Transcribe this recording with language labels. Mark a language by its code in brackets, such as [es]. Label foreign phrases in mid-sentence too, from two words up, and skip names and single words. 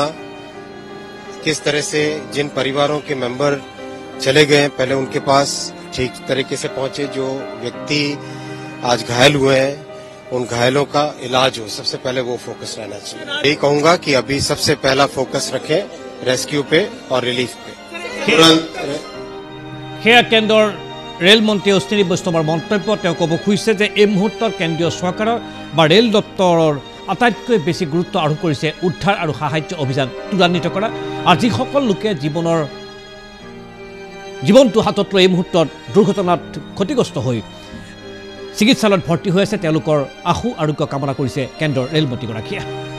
[hi] किस तरह से जिन परिवारों के मेंबर चले गए हैं पहले उनके पास ठीक तरीके से पहुंचे, जो व्यक्ति आज घायल हुए हैं उन घायलों का इलाज हो, सबसे पहले वो फोकस रहना चाहिए। यही कहूंगा कि अभी सबसे पहला फोकस रखें रेस्क्यू पे और रिलीफ पे। [as] সেয়া কেন্দ্ৰৰ ৰেলমন্ত্ৰী অশ্বিনী বৈষ্ণৱৰ মন্তব্য। তেওঁ ক'ব খুজিছে যে এই মুহূৰ্তত কেন্দ্ৰীয় চৰকাৰৰ বা ৰেল দপ্তৰৰ আটাইতকৈ বেছি গুৰুত্ব আৰোপ কৰিছে উদ্ধাৰ আৰু সাহায্য অভিযান ত্বৰান্বিত কৰা। আৰু যিসকল লোকে জীৱনটো হাতত লৈ এই মুহূৰ্তত দুৰ্ঘটনাত ক্ষতিগ্ৰস্ত হৈ চিকিৎসালয়ত ভৰ্তি হৈ আছে তেওঁলোকৰ আশু আৰোগ্য কামনা কৰিছে কেন্দ্ৰৰ ৰেলমন্ত্ৰীগৰাকীয়ে।